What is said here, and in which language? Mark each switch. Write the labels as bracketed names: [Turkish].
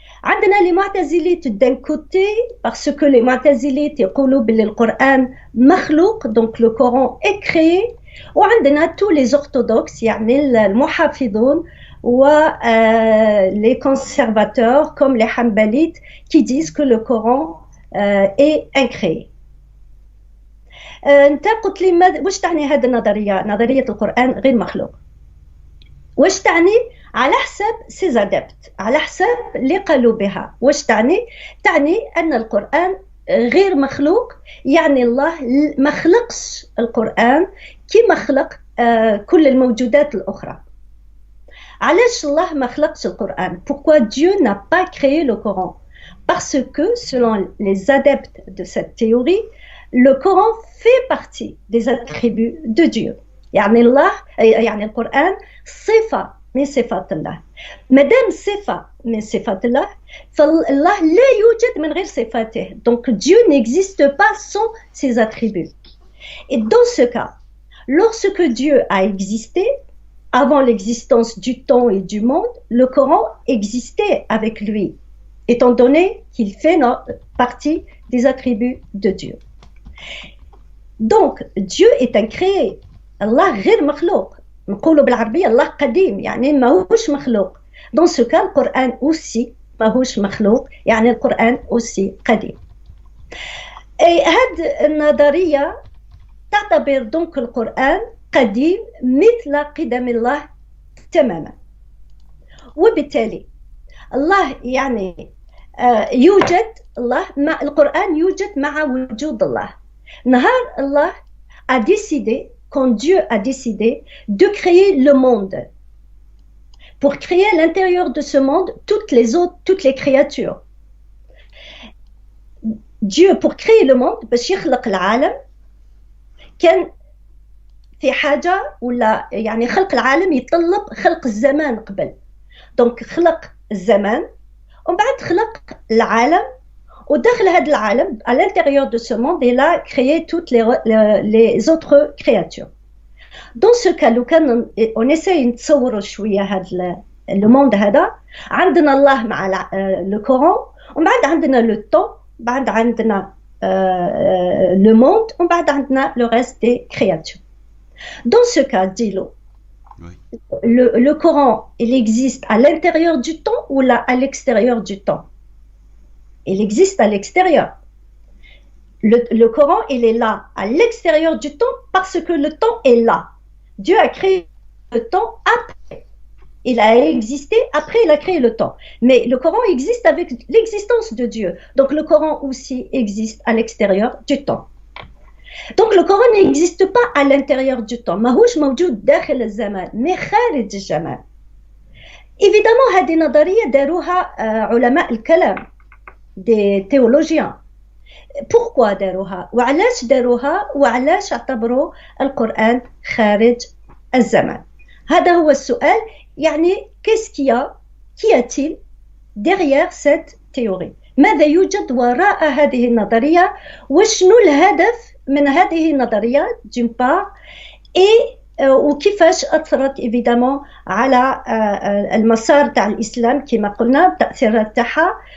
[French] عندنا les معتزليت d'un côté parce que les معتزليت [Arabic] يقولوا باللي القرآن مخلوق [French] donc le Coran est créé، وعندنا tous les orthodoxes [Arabic] يعني المحافظون [French] و les conservateurs comme les hanbalites qui disent que le Coran est incréé. [Arabic] انت قلت لي واش تعني هذه النظريه، نظريه القران غير مخلوق؟ واش تعني على حسب سي ادبت، على حسب اللي قالوا بها واش تعني؟ تعني ان القران غير مخلوق، يعني الله ما خلقش القران كما خلق كل الموجودات الاخرى. علاش الله ما خلقش القران؟ [French] pourquoi Dieu n'a pas créé le Coran? parce que selon les adeptes de cette théorie, le Coran fait partie des attributs de Dieu. [Arabic] يعني الله يعني القرآن صفة من صفات الله. مادام صفة من صفات الله فالله لا يوجد من غير صفاته. [French] donc Dieu n'existe pas sans ses attributs. Et dans ce cas, lorsque Dieu a existé, avant l'existence du temps et du monde, le Coran existait avec lui, étant donné qu'il fait partie des attributs de Dieu. donc Dieu est incréé. [Arabic] الله غير مخلوق، نقولوا بالعربية الله قديم يعني ماهوش مخلوق. [French] dans ce cas [Arabic] القرآن aussi ماهوش مخلوق، يعني القرآن aussi قديم. هذه النظرية تعتبر donc القرآن قديم مثل قدم الله تماما، وبالتالي الله يعني يوجد الله مع القرآن يوجد مع وجود الله. [French] نهار Allah a décidé, quand Dieu a décidé de créer le monde, pour créer à l'intérieur de ce monde toutes les créatures. Dieu pour créer le monde [Arabic] باش يخلق العالم كان في حاجة ولا يعني خلق العالم يتطلب خلق الزمان قبل. donc خلق الزمان ومن بعد خلق العالم، وداخل هذا العالم [French] à l'intérieur de ce monde il a créé toutes les autres créatures. dans ce cas [Arabic] لو كان [French] on essaye [Arabic] نتصوروا شوية هذا le monde هذا، عندنا الله مع le Coran، ومن بعد عندنا le temps، بعد عندنا le monde، ومن بعد عندنا [French] le reste des créatures. dans ce cas dis-le, le Coran il existe à l'intérieur du temps ou là à l'extérieur du temps؟ il existe à l'extérieur. Le Coran, il est là, à l'extérieur du temps, parce que le temps est là. Dieu a créé le temps après. Il a existé, après il a créé le temps. Mais le Coran existe avec l'existence de Dieu. Donc le Coran aussi existe à l'extérieur du temps. Donc le Coran n'existe pas à l'intérieur du temps. [Arabic] ماهوش موجود داخل الزمان mais خارج الزمان. Évidemment هذه نظرية داروها علماء الكلام [French] des théologiens. [Arabic] Pourquoi داروها؟ وعلاش داروها؟ وعلاش اعتبروا القرآن خارج الزمان؟ هذا هو السؤال. [French] يعني qu'est-ce qu'il y a? Qu'y a-t-il derrière cette théorie? [Arabic] ماذا يوجد وراء هذه النظرية؟ وشنو الهدف من هذه النظرية [French] d'une part [Arabic] et وكيفاش أثرت évidemment على المسار تاع الإسلام كما قلنا التأثيرات تاعها.